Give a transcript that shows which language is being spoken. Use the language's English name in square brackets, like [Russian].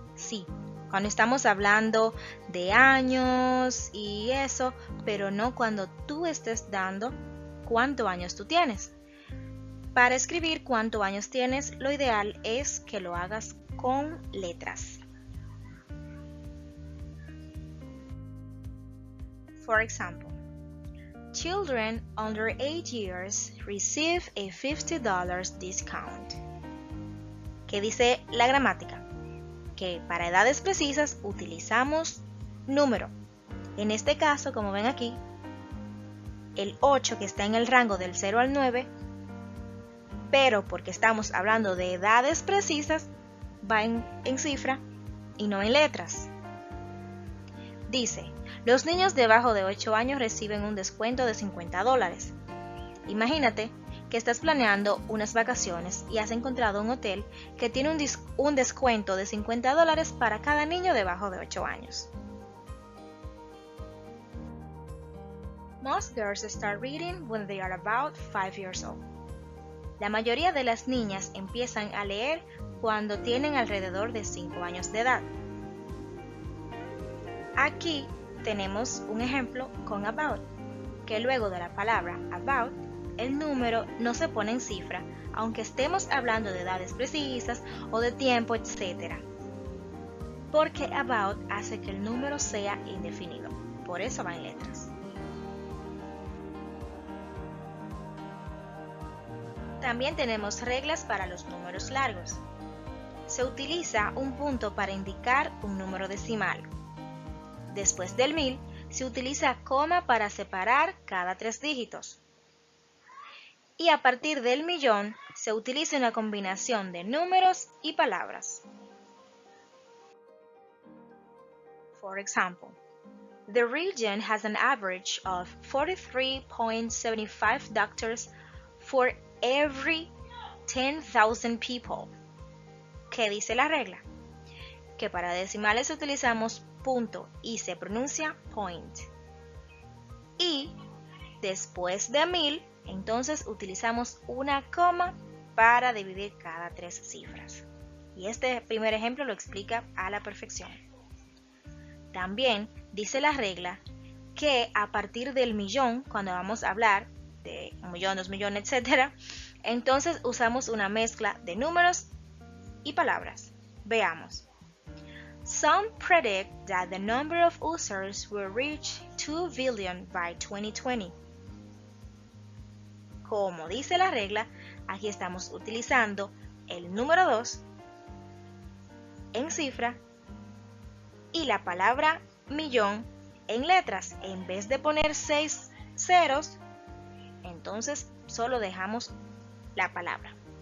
[Spanish] Sí, cuando estamos hablando de años y eso, pero no cuando tú estés dando cuántos años tú tienes. Para escribir cuántos años tienes, lo ideal es que lo hagas con letras. [English] For example, children under 8 years receive a $50 discount. [Spanish] ¿Qué dice la gramática? Que para edades precisas utilizamos número. En este caso, como ven aquí, el 8 que está en el rango del 0 al 9, pero porque estamos hablando de edades precisas, va en cifra y no en letras. Dice, los niños debajo de 8 años reciben un descuento de $50. Imagínate que estás planeando unas vacaciones y has encontrado un hotel que tiene un descuento de $50 para cada niño debajo de 8 años. [English] Most girls start reading when they are about 5 years old. [Spanish] La mayoría de las niñas empiezan a leer cuando tienen alrededor de 5 años de edad. Aquí tenemos un ejemplo con about, que luego de la palabra about, el número no se pone en cifra, aunque estemos hablando de edades precisas o de tiempo, etc. Porque about hace que el número sea indefinido, por eso va en letras. También tenemos reglas para los números largos. Se utiliza un punto para indicar un número decimal. Después del 1000, se utiliza coma para separar cada 3 dígitos. Y a partir del millón, se utiliza una combinación de números y palabras. [English] For example, the region has an average of 43.75 doctors for every 10,000 people. [Spanish] ¿Qué dice la regla? Que para decimales utilizamos punto y se pronuncia point. Y después de 1000, entonces utilizamos una coma para dividir cada 3 cifras. Y este primer ejemplo lo explica a la perfección. También dice la regla que a partir del millón, cuando vamos a hablar de 1 millón, 2 millones, etc., entonces usamos una mezcla de números y palabras. Veamos. [English] Some predict that the number of users will reach 2 billion by 2020. [Spanish] Como dice la regla, aquí estamos utilizando el número 2 en cifra y la palabra millón en letras. En vez de poner 6 ceros, entonces solo dejamos la palabra.